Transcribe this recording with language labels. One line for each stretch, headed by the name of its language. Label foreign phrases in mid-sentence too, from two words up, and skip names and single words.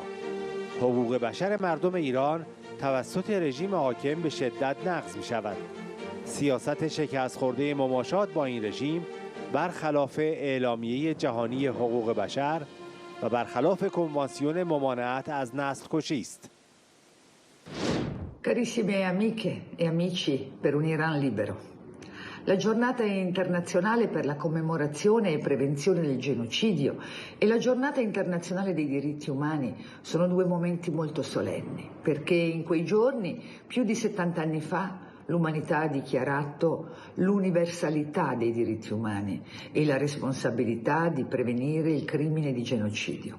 Persian: حقوق بشر مردم ایران توسط رژیم حاکم به شدت نقض می شود. سیاست شکست خورده مماشات با این رژیم برخلاف اعلامیه جهانی حقوق بشر و برخلاف کنوانسیون ممانعت از نسل کشی است.
Italian: Carissime amiche e amici per un Iran libero. La giornata internazionale per la commemorazione e prevenzione del genocidio e la giornata internazionale dei diritti umani sono due momenti molto solenni, perché in quei giorni, più di 70 anni fa, l'umanità ha dichiarato l'universalità dei diritti umani e la responsabilità di prevenire il crimine di genocidio.